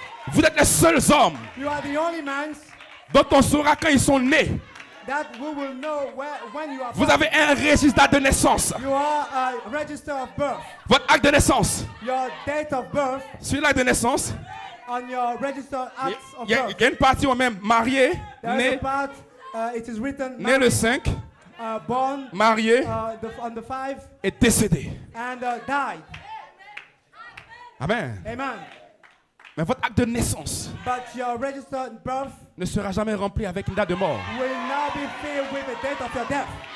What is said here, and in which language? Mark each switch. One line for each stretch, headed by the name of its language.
French: Vous êtes les seuls hommes
English: You are the only man
French: dont on saura quand ils sont nés.
English: that we will know when you are
French: Vous
English: born.
French: avez un registre date de naissance.
English: You are a register of birth.
French: Votre acte de naissance.
English: Your date of birth
French: Sur l'acte de naissance,
English: on your register acts of
French: il y
English: birth.
French: a une partie où même marié,
English: There is a
French: né,
English: part, it is written,
French: né le 5,
English: born
French: marié
English: on the 5
French: et décédé.
English: and died.
French: Amen.
English: Amen.
French: Mais votre acte de naissance
English: But your registered birth
French: ne sera jamais rempli avec une date de mort.
English: will now be filled with the date of your death.